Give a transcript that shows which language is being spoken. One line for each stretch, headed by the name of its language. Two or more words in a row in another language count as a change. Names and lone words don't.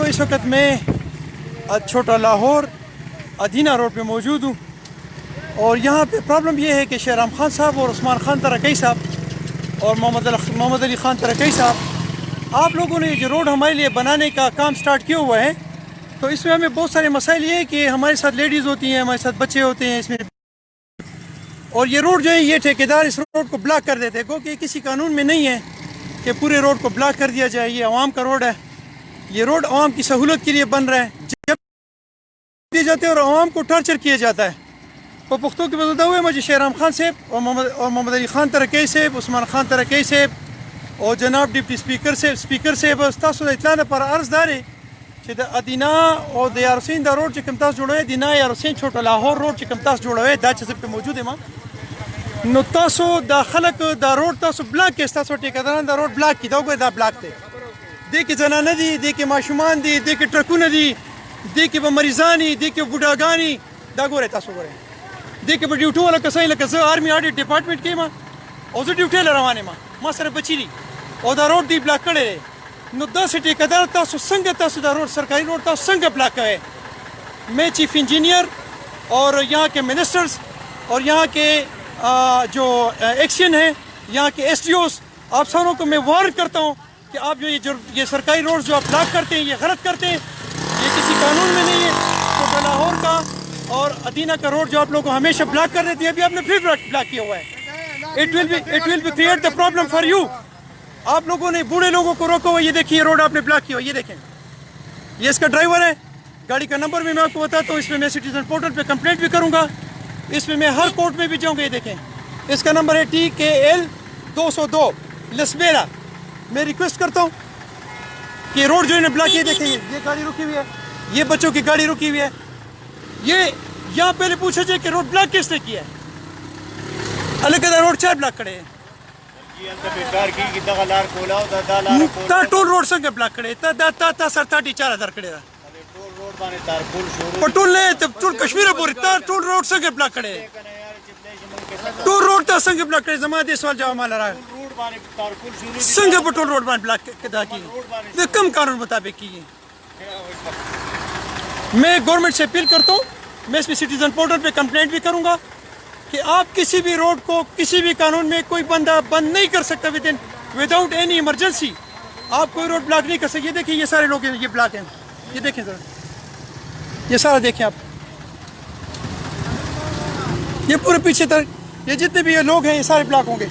Urdu: اس وقت میں چھوٹا لاہور ادینہ روڈ پہ موجود ہوں، اور یہاں پہ پرابلم یہ ہے کہ شہرام خان صاحب اور عثمان خان ترکی صاحب اور محمد علی خان ترکی صاحب، آپ لوگوں نے جو روڈ ہمارے لیے بنانے کا کام سٹارٹ کیا ہوا ہے، تو اس میں ہمیں بہت سارے مسائل یہ ہے کہ ہمارے ساتھ لیڈیز ہوتی ہیں، ہمارے ساتھ بچے ہوتے ہیں اس میں، اور یہ روڈ جو ہے یہ ٹھیکیدار اس روڈ کو بلاک کر دیتے ہیں، کیونکہ کسی قانون میں نہیں ہے کہ پورے روڈ کو بلاک کر دیا جائے۔ یہ عوام کا روڈ ہے، یہ روڈ عوام کی سہولت کے لیے بن رہا ہے، جب دیے جاتے ہیں اور عوام کو ٹارچر کیا جاتا ہے۔ تو پختوں کے بدلتا ہوئے مجھے شہرام خان صاحب اور محمد علی خان ترکی صاحب، عثمان خان ترکی صاحب اور جناب ڈپٹی سپیکر صاحب
Pashto: تاسو د اطلاع لپاره عرض داري چې د ادینه او د یار حسین دا روډ چې کوم تاسو جوړوي، ادینه یار حسین چھوٹا لاہور روډ چې کوم تاسو جوړوي، دا چې زه په موجود یم، نو تاسو دا خلک دا روډ تاسو بلاک کې، تاسو ټیکداران دا روډ بلاک کې، دا وګورئ دا بلاک دی، دې کې زنانه دي، دې کې ماشومان دي، دې کې ټرکونه دي، دې کې به مریضان دي، دې کې بوډاګانې، دا ګورئ تاسو ګورئ، دې کې به ډیوټي والا کسان لکه زه آرمي آډیټ ډپارټمنټ کې یم او زه ډیوټي له روان یم، ما سره بچي دي او دا روډ دی بلاک کړی دی، نو داسې ټیکدار تاسو څنګه تاسو دا روډ سرکاری روډ تاسو څنګه بلاک کوئ؟
Urdu: میں چیف انجینئر اور یہاں کے منسٹرز اور یہاں کے جو ایکشن ہیں، یہاں کے ایس ڈی اوز، آپ ساروں کو میں وارن کرتا ہوں کہ آپ جو یہ سرکاری روڈز جو آپ بلاک کرتے ہیں، یہ غلط کرتے ہیں، یہ کسی قانون میں نہیں ہے۔ چھوٹا لاہور کا اور ادینہ کا روڈ جو آپ لوگوں کو ہمیشہ بلاک کر دیتے ہیں، ابھی آپ نے پھر بلاک کیا ہوا ہے۔
English: It will be create the problem for you.
Urdu: آپ لوگوں نے بوڑھے لوگوں کو روکا ہوا، یہ دیکھیے روڈ آپ نے بلاک کیا ہوا، یہ دیکھیں، یہ اس کا ڈرائیور ہے، گاڑی کا نمبر بھی میں آپ کو بتاتا ہوں، اس میں سٹیزن پورٹل پہ کمپلینٹ بھی کروں گا، اس میں ہر کورٹ میں بھی جاؤں گا۔ یہ دیکھیں، اس کا نمبر ہے TKL 202 لسبیرا۔ میں ریکویسٹ کرتا ہوں کہ روڈ جو انہیں بلاک کیا، دیکھیں یہ گاڑی رکی ہوئی ہے، یہ بچوں کی گاڑی رکی ہوئی ہے، یہ یہاں پہلے پوچھا جائے کہ روڈ بلاک کس نے کیا ہے؟ علیحدہ روڈ چار بلاک کھڑے ہیں،
Pashto: تا ټول روډ څنګه بلاک کړي؟ تا سر 4,000 کړي دا پټول نه ته ټول کشمیر پورې تا ټول روډ څنګه بلاک کړي؟ ټول روډ ته څنګه بلاک کړي؟ زما دې سوال جواب مال راغی، څنګه په ټول روډ باندې بلاک کدا کی؟ د کم قانون مطابق کی؟
Urdu: میں گورنمنٹ سے اپیل کرتا ہوں، میں اس میں سٹیزن پورٹل پہ کمپلینٹ بھی کروں گا کہ آپ کسی بھی روڈ کو کسی بھی قانون میں کوئی بندہ بند نہیں کر سکتا
English: without any emergency,
Urdu: آپ کوئی روڈ بلاک نہیں کر سکتے۔ یہ دیکھیں یہ سارے لوگ یہ بلاک ہیں، یہ دیکھیں ذرا، یہ سارا دیکھیں آپ، یہ پورے پیچھے تک یہ جتنے بھی یہ لوگ ہیں یہ سارے بلاک ہوں گے۔